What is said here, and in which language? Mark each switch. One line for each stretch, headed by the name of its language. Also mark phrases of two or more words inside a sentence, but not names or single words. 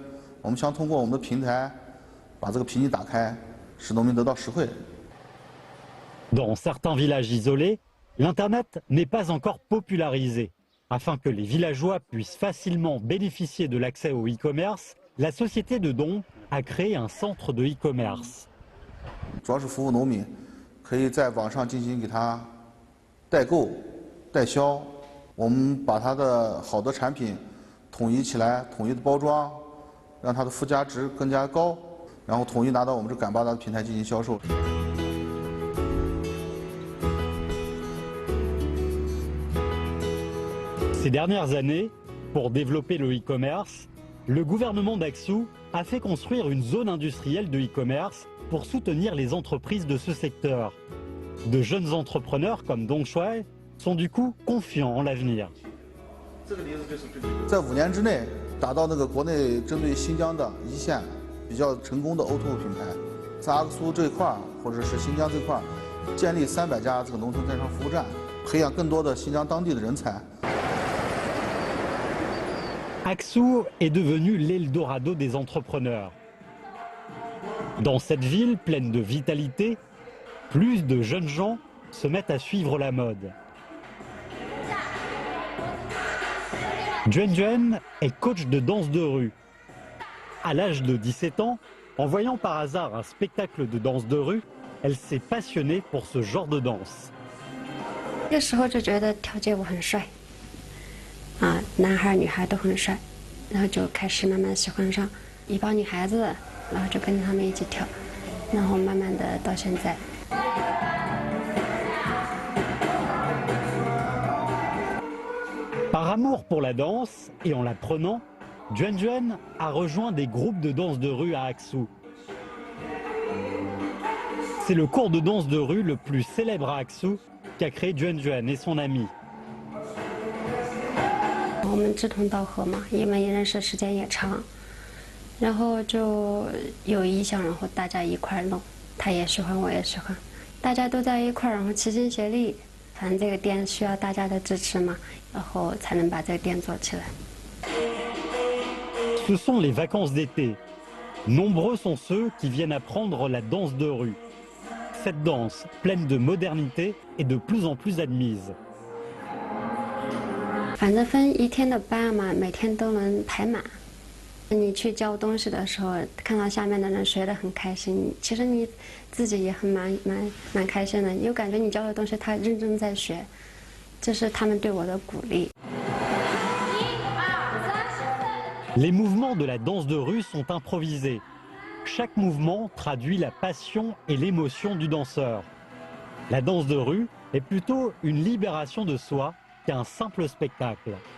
Chinese: 我们想通过我们的平台，把这个瓶颈打开，使农民得到实惠。
French: Dans certains villages isolés, l'Internet n'est pas encore popularisé. Afin que les villageois puissent facilement bénéficier de l'accès au e-commerce, la société de Dong a créé un centre de e-commerce.
Chinese: 主要是服务农民，可以在网上进行给他代购、代销。我们把他的好的产品统一起来，统一的包装，让它的附加值更加高，然后统一拿到我们这赶巴扎的平台进行销售。
French: Ces dernières années, pour développer le e-commerce, le gouvernement d'Aksu a fait construire une zone industrielle de e-commerce pour soutenir les entreprises de ce secteur. De jeunes entrepreneurs comme Dong Shuai sont du coup confiants en l'avenir.
Chinese: 在5年之内达到那个国内针对新疆的一线比较成功的 O2O 品牌，在阿克苏这一块儿或者是新疆这块儿建立300家这个农村电商服务站，培养更多的新疆当地的人才。
French: Aksu est devenu l'Eldorado des entrepreneurs. Dans cette ville pleine de vitalité, plus de jeunes gens se mettent à suivre la mode. Juan Juan est coach de danse de rue. À l'âge de 17 ans, en voyant par hasard un spectacle de danse de rue, elle s'est passionnée pour ce genre de danse.
Chinese: 那个时候就觉得跳街舞很帅，男孩女孩都很帅，然后就开始慢慢喜欢上一帮女孩子，然后就跟着他们一起跳，然后慢慢的到现在。
French: Par amour pour la danse et en l'apprenant, Juan Juan a rejoint des groupes de danse de rue à Aksu. C'est le cours de danse de rue le plus célèbre à Aksu qu'a créé Juan Juan et son ami.
Chinese: 我们志同道合嘛，因为认识时间也长，然后就有意向，然后大家一块弄，他也喜欢，我也喜欢，大家都在一块，然后齐心协力。反正这个店需要大家的支持嘛，然后才能把这个店做起来。
French: Ce sont les vacances d'été. Nombreux sont ceux qui viennent apprendre la danse de rue. Cette danse, pleine de modernité, est de plus en plus admise.
Chinese: 反正分1天的班嘛，每天都能排满。你去教东西的时候，看到下面的人学得很开心，其实你自己也很蛮开心的，又感觉你教的东西他认真在学，这是他们对我的鼓励。
French: Les mouvements de la danse de rue sont improvisés. Chaque mouvement traduit la passion et l'émotion du danseur. La danse de rue est plutôt une libération de soi qu'un simple spectacle.